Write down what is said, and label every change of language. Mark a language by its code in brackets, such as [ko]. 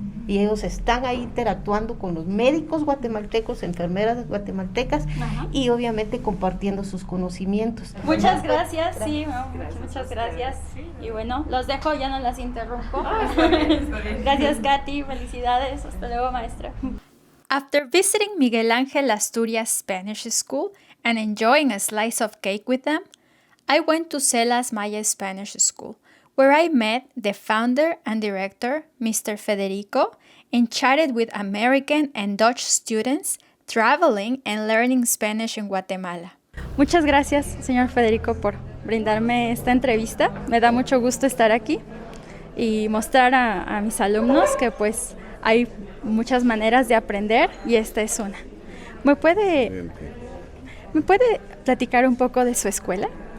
[es] Y ellos están ahí interactuando con los médicos guatemaltecos, enfermeras guatemaltecas y obviamente compartiendo sus conocimientos. Muchas gracias, sí, muchas gracias. Y bueno, los dejo, ya no las interrumpo. Gracias, Katy, felicidades, hasta luego, maestra. [en] After visiting Miguel Ángel Asturias Spanish School and enjoying a slice of cake with them, I went to Celas Maya Spanish School, where I met the founder and director, Mr. Federico, and chatted with American and Dutch students traveling and learning Spanish in Guatemala. [es] Muchas gracias, señor Federico, por brindarme esta entrevista. Me da mucho gusto estar aquí y mostrar a mis alumnos que pues hay muchas maneras de aprender y esta es una. ¿Me puede platicar un poco de su escuela?